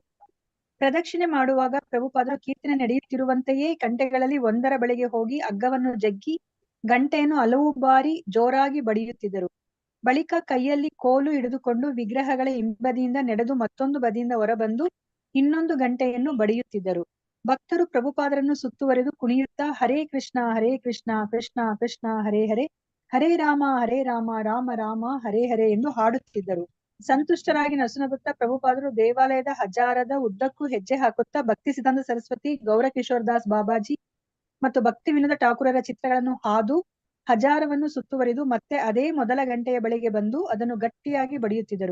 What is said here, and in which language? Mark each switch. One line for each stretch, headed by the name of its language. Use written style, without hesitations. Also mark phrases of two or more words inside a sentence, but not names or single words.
Kannada: ಪ್ರದಕ್ಷಿಣೆ ಮಾಡುವಾಗ ಪ್ರಭುಪಾದರು ಕೀರ್ತನೆ ನಡೆಯುತ್ತಿರುವಂತೆಯೇ ಗಂಟೆಗಳಲ್ಲಿ ಒಂದರ ಬಳಿಗೆ ಹೋಗಿ ಹಗ್ಗವನ್ನು ಜಗ್ಗಿ ಗಂಟೆಯನ್ನು ಹಲವು ಬಾರಿ ಜೋರಾಗಿ ಬಡಿಯುತ್ತಿದ್ದರು. ಬಳಿಕ ಕೈಯಲ್ಲಿ ಕೋಲು ಹಿಡಿದುಕೊಂಡು ವಿಗ್ರಹಗಳ ಹಿಂಬದಿಯಿಂದ ನಡೆದು ಮತ್ತೊಂದು ಬದಿಯಿಂದ ಹೊರಬಂದು ಇನ್ನೊಂದು ಗಂಟೆಯನ್ನು ಬಡಿಯುತ್ತಿದ್ದರು. ಭಕ್ತರು ಪ್ರಭುಪಾದರನ್ನು ಸುತ್ತುವರೆದು ಕುಣಿಯುತ್ತಾ
Sanskrit: ಹರೇ ಕೃಷ್ಣ ಕೃಷ್ಣ ಕೃಷ್ಣ ಹರೇ ಹರೇ, ಹರೇ ರಾಮ ರಾಮ ರಾಮ ಹರೇ ಹರೇ
Kannada: ಎಂದು ಹಾಡುತ್ತಿದ್ದರು. ಸಂತುಷ್ಟರಾಗಿ ನಸುನಗುತ್ತಾ ಪ್ರಭುಪಾದರು ದೇವಾಲಯದ ಹಜಾರದ ಉದ್ದಕ್ಕೂ ಹೆಜ್ಜೆ ಹಾಕುತ್ತಾ ಭಕ್ತಿ ಸಿದ್ಧಾಂತ ಸರಸ್ವತಿ, ಗೌರಕಿಶೋರ್ ದಾಸ್ ಬಾಬಾಜಿ ಮತ್ತು ಭಕ್ತಿ ವಿನೋದ ಠಾಕೂರರ ಚಿತ್ರಗಳನ್ನು ಹಾದು ಹಜಾರವನ್ನು ಸುತ್ತುವರಿದು ಮತ್ತೆ ಅದೇ ಮೊದಲ ಗಂಟೆಯ ಬಳಿಗೆ ಬಂದು ಅದನ್ನು ಗಟ್ಟಿಯಾಗಿ ಬಡಿಯುತ್ತಿದ್ದರು.